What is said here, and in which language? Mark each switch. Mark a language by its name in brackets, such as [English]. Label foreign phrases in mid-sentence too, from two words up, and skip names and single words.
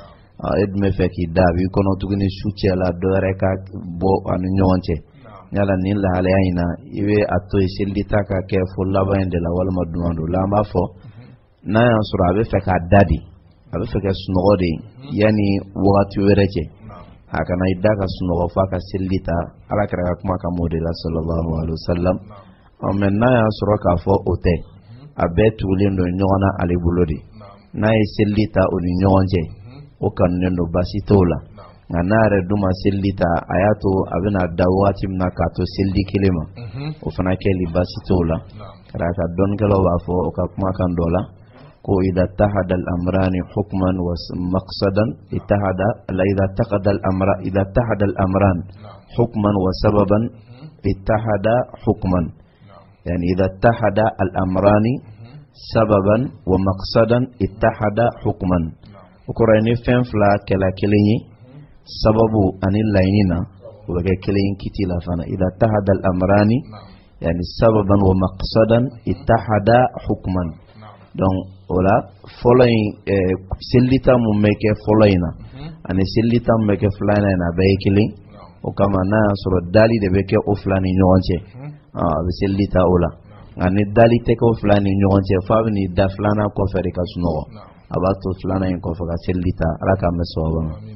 [Bambara] e dun bɛ fɛ k'i da a b'i kɔnɔ tuguni su cɛ la dɔ wɛrɛ ka bɔ a ni ɲɔgɔn cɛ yala nin lahalaya in na i bɛ a to yen selili ta ka kɛ fo laban in de la walima duman don la an b'a fɔ n'a y'a sɔrɔ a bɛ fɛ k'a da de a bɛ fɛ ka sunɔgɔ de yanni wagati wɛrɛ cɛ a kana i da ka sunɔgɔ f'a ka selili ta alakira ka kuma kan m'o de la [Arabic] صلى الله عليه وسلم [Bambara] mais n'a y'a sɔrɔ k'a fɔ o tɛ a bɛɛ tugulen don ɲɔgɔn na ale bolo de n'a ye selili ta o ni ɲɔgɔn cɛ o kanunen don baasi t'o la nka n'a yɛrɛ dun ma selili ta a y'a to a bɛna da waati min na k'a to selili kelen ma o fana kɛli baasi t'o la kɛra ka dɔnnikɛlaw b'a fɔ o ka kuma kan dɔ la ko [Arabic] إذا اتحد الأمران حكما ومقصدا إذا اتحد الأمران حكما وسببا اتحدا حكما يعني إذا اتحد الأمران سببا ومقصدا اتحدا حكما [Bambara] ukora ni fɛn fila kɛla kelen ye sababu ani laɲini na o bɛ kɛ kelen kiti la fana [Arabic] إذا اتحد الأمران يعني سببا ومقصدا اتحدا حكما [Bambara] donc ola fɔlɔ in selita mun bɛ kɛ fɔlɔ in na ani selita mun bɛ kɛ filanan in na a bɛɛ ye kelen o kama n'a y'a sɔrɔ dali de bɛ kɛ o fila ni ɲɔgɔn cɛ a bɛ selita o la nka ni dali tɛ kɛ o fila ni ɲɔgɔn cɛ f'a bɛ n'i da filanan kɔfɛ de ka sunɔgɔ a b'a to filanan in kɔfɛ ka selita ala k'an bɛ sababa ma.